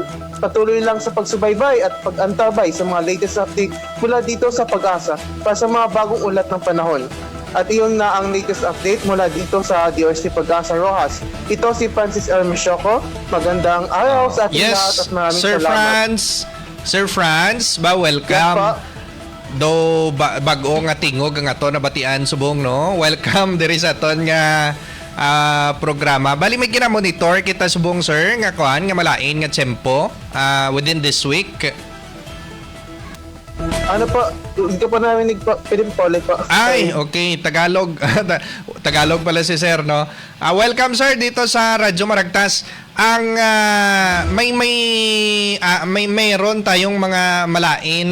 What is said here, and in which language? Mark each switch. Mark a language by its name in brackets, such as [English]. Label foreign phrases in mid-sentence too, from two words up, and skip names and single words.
[Filipino] Patuloy lang sa pagsubaybay at pag-antabay sa mga latest update mula dito sa Pag-asa para sa mga bagong ulat ng panahon. At iyon na ang latest update mula dito sa DOST Pag-asa Rojas. Ito si Francis Hermeshoco. Magandang araw sa ating lahat at maraming salamat. [Hiligaynon] Sir Franz, welcome. Do bago nga tingog ang ato na batian subong, no? Welcome diri sa aton nga programa. Bali may gina-monitor kita subong sir nga kuan nga malain nga tempo [English] within this week. [Filipino] Ano po? Hindi ka pa narinig po. Pwede po ulit po. Ay, okay. Tagalog. Tagalog pala si sir, no? Welcome sir dito sa Radyo Maragtas. Ang mayroon tayong mga malain.